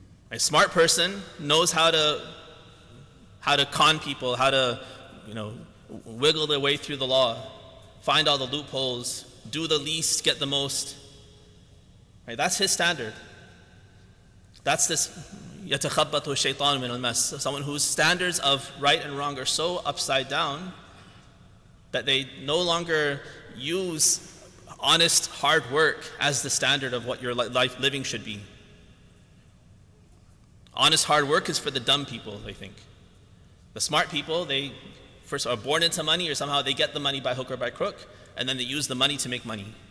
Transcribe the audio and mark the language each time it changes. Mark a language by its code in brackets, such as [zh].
[en] A smart person knows how to con people, how to wiggle their way through the law, find all the loopholes, do the least, get the most. Right? That's his standard. That's this [ar] يَتَخَبَّطُ الشَّيْطَانُ مِنَ الْمَسِّ. [en] Someone whose standards of right and wrong are so upside down that they no longer use honest, hard work as the standard of what your life living should be. Honest, hard work is for the dumb people, they think. The smart people, they first are born into money, or somehow they get the money by hook or by crook, and then they use the money to make money.